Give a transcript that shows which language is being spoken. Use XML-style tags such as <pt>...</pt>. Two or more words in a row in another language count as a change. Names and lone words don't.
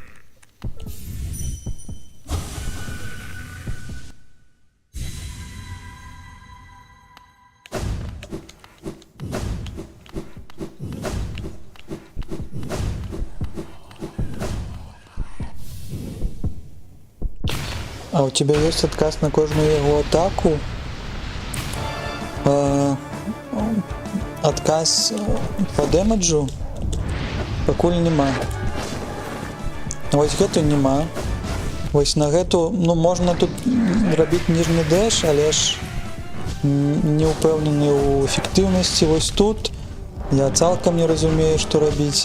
<ru>А у тебя есть отказ на каждую его атаку? Отказ по дэмэджу?</ru> <be>Пакуль нема. Вось гэту нема. Вось на гэту, ну, можна тут рабіць ніжні дэш, але ж не ўпэўнены ў эфектыўнасці. Вось тут я цалкам не разумею, што рабіць.</be>